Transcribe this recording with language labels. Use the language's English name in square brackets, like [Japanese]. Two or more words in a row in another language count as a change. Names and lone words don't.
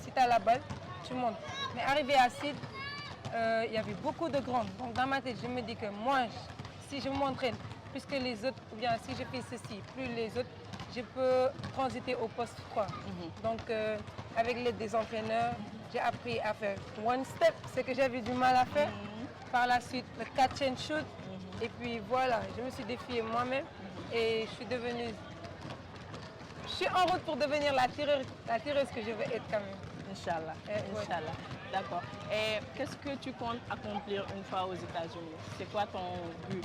[French] Si tu as la balle, tu montes. Mais arrivé à Sid, il y avait beaucoup de grandes. Donc dans ma tête, je me dis que moi, si je m'entraîne plus que les autres, ou bien si je fais ceci, plus les autres, je peux transiter au poste 3. Donc avec l'aide des entraîneurs, j'ai appris à faire [English] one step, [French] ce que j'avais du mal à faire. Par la suite, le [English] catch and shoot. [French] Et puis voilà, je me suis défiée moi-même et je suis en route pour devenir la tireuse que je veux être quand même. [Arabic] إن شاء الله. إن شاء الله. D'accord. [French] Et qu'est-ce que tu comptes accomplir une fois aux États-Unis? C'est quoi ton but?